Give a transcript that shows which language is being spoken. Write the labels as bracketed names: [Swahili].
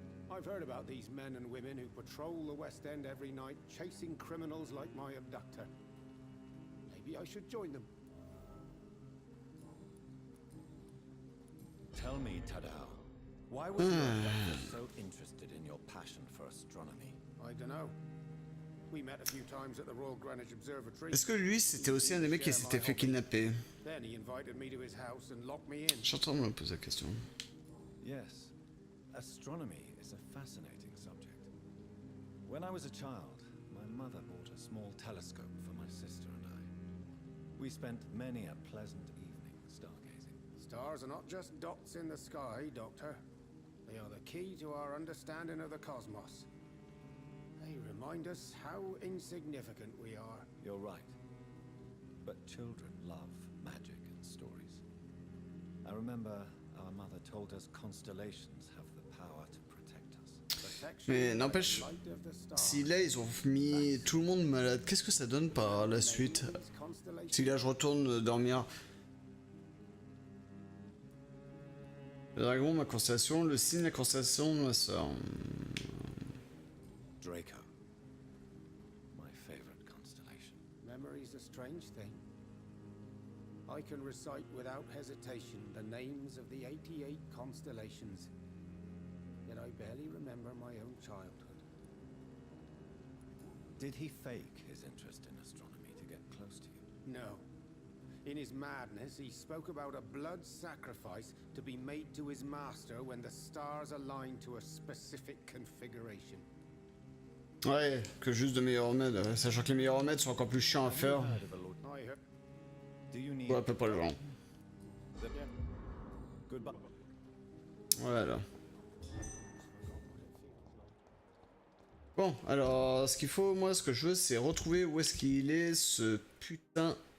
[English] I've heard about these men and women who patrol the West End every night, chasing criminals like my abductor. Maybe I should join them. Tell me, Tadao, why was your abductor so interested in your passion for astronomy? I don't know. We met a few times at the Royal Greenwich Observatory. [French] Est-ce que lui, c'était aussi un des mecs qui s'était fait kidnapper? [English] Then he invited me to his house and locked me in. [French] Je suis en train de me poser la question. [English] Yes, astronomy is a fascinating subject. When I was a child, my mother bought a small telescope for my sister and I. We spent many a pleasant evening stargazing. Stars are not just dots in the sky, Doctor. They are the key to our understanding of the cosmos. They remind us how insignificant we are. You're right. But children love magic and stories. I remember our mother told us constellations have the power to protect us. [French] Mais n'empêche, si là ils ont mis tout le monde malade, qu'est-ce que ça donne par la suite? Si là je retourne dormir. Le dragon, ma constellation, le signe, la constellation de ma soeur. [English] Draco. My favorite constellation. Memory's a strange thing. I can recite without hesitation the names of the 88 constellations. Yet I barely remember my own childhood. Did he fake his interest in astronomy to get close to you? No. In his madness, he spoke about a blood sacrifice to be made to his master when the stars align to a specific configuration. [French] Ouais, que juste de meilleurs remèdes, sachant que les meilleurs remèdes sont encore plus chiants à faire. [English] I heard. [French] Ouais, à peu près le genre. [English] Goodbye. [French] Voilà. Bon, alors, ce qu'il faut, moi, ce que je veux, c'est retrouver où est-ce qu'il est, ce putain...